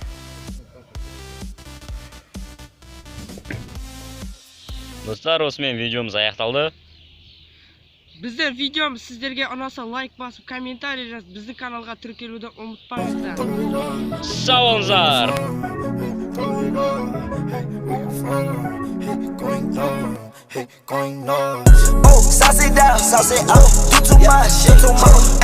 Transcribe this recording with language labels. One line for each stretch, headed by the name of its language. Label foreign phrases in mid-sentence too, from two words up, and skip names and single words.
Kazakh: Достар, осымен видеомыз аяқталды. Біздің видеомыз сіздерге ұнаса лайк басып, комментарий жазып, біздің каналға тіркелуді ұмытпаңыздар. Сау болыңыздар.
English: Sauce it down, sauce it up. You too much,